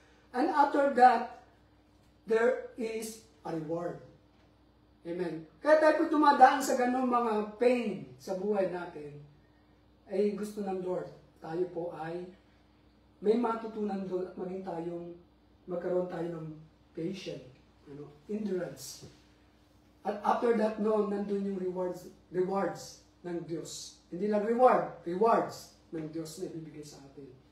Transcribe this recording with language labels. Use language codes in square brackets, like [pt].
[en] And after that, there is a reward. Amen. [tl] Kaya tayo po dumadaan sa ganung mga pain sa buhay natin, ay gusto ng Lord, tayo po ay may matutunan doon at magkaroon tayo ng patience, endurance. At after that, nandun yung rewards ng Diyos. Hindi lang rewards ng Diyos na ibibigay sa atin.